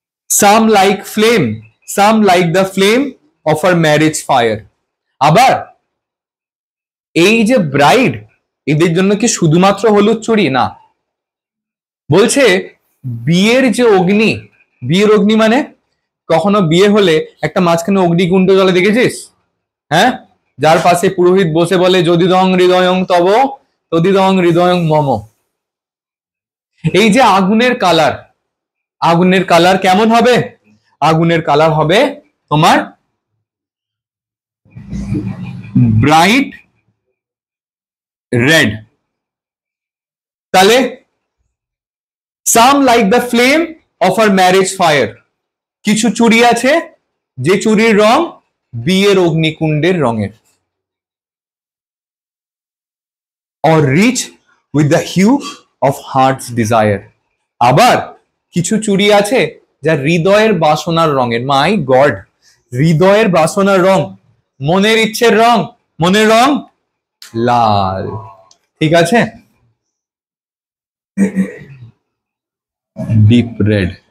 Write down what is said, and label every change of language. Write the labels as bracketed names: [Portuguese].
[English] Some like flame, some like the flame of her marriage fire. [Bangla] আবার এই যে bride, এদের জন্য কি শুধুমাত্র হলুদ চুড়ি? না, বলছে বিয়ের যে অগ্নি, বিয়ের অগ্নি মানে কখনো বিয়ে হলে একটা মাঝখানে অগ্নিকুণ্ড জ্বলে দেখেছিস? হ্যাঁ, যার পাশে পুরোহিত বসে বলে [Sanskrit] যদিদং হৃদয়ং তব তদিদং হৃদয়ং মম। [Bangla] এই যে আগুনের কালার, আগুনের কালার কেমন হবে? আগুনের কালার হবে তোমার ব্রাইট রেড। তাহলে [English] some like the flame of our marriage fire, [Bangla] কিছু চুড়ি আছে যে চুড়ির রং বিয়ের অগ্নিকুণ্ডের রঙের। [English] or rich with the hue of heart's desire. [Bangla] আবার কিছু চুড়ি আছে যা হৃদয়ের বাসনার রঙের। মাই গড, হৃদয়ের বাসনার রং, মনের ইচ্ছের রং, মনের রং লাল। ঠিক আছে, ডিপ রেড।